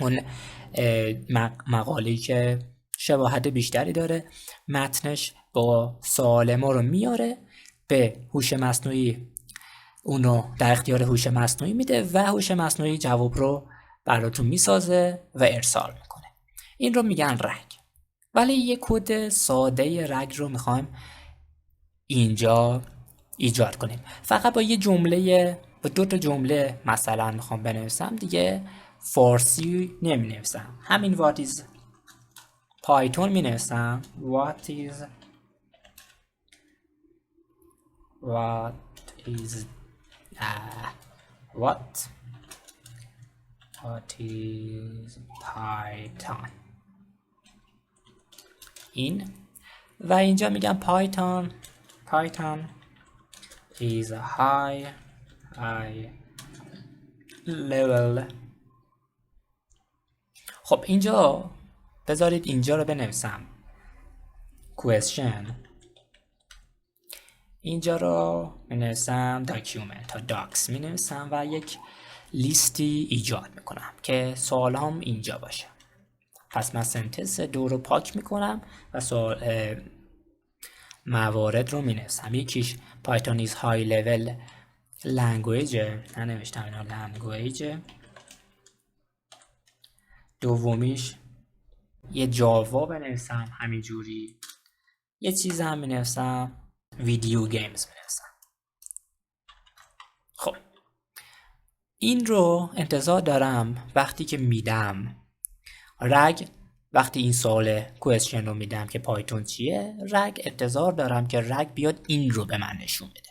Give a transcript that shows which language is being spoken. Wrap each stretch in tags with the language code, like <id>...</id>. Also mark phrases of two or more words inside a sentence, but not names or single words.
<fa>اون مقاله‌ای که شباهت بیشتری داره متنش با سوال ما رو میاره به هوش مصنوعی، اون رو در اختیار هوش مصنوعی میده و هوش مصنوعی جواب رو براتون میسازه و ارسال میکنه. این رو میگن رگ. ولی یه کد ساده رگ رو میخوایم اینجا ایجاد کنیم. فقط با یه جمله، با 2 تا جمله مثلا میخوام بنویسم دیگه، فارسی نمی نویسم. همین</fa> <en>what is</en> <fa>پایتون می نویسم.</fa> <en>what is what is Python.</en> <fa>این و اینجا میگم</fa> <en>Python is a high level.</en> <fa>خب اینجا بذارید اینجا رو بنویسم question، اینجا رو بنویسم document تا docs بنویسم و یک لیستی ایجاد میکنم که سوال هم اینجا باشه. پس من سنتنس 2 رو پاک میکنم و موارد رو مینویسم.</fa> <en>یکیش Python is high level language،</en> <fa>ننوشتم اینا language. دومیش یه جاوا بنویسم همینجوری. یه چیز هم بنویسم</fa> <en>video games</en> <fa>بنویسم. خب این رو انتظار دارم وقتی که میدم رگ، وقتی این سوال کوئسشن رو میدم که پایتون چیه، رگ انتظار دارم که رگ بیاد این رو به من نشون بده.</fa>